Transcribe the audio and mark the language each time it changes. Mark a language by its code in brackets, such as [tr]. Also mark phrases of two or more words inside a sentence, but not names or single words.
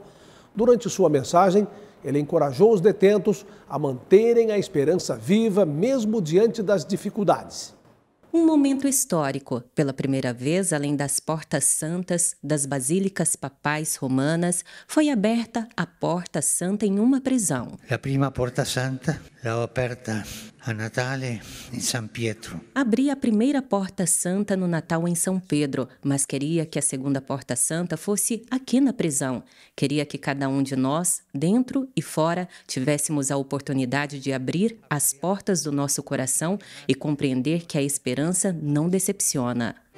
[pt] Durante sua mensagem, ele encorajou os detentos a manterem a esperança viva, mesmo diante das dificuldades. Um momento histórico. Pela primeira vez, além das portas santas das basílicas papais romanas, foi aberta a Porta Santa em uma prisão. [it] A prima Porta Santa l'ho aperta a Natale em San Pietro. [pt] Abri a primeira Porta Santa no Natal em São Pedro, mas queria que a segunda Porta Santa fosse aqui na prisão. Queria que cada um de nós, dentro e fora, tivéssemos a oportunidade de abrir as portas do nosso coração e compreender que a esperança não decepciona.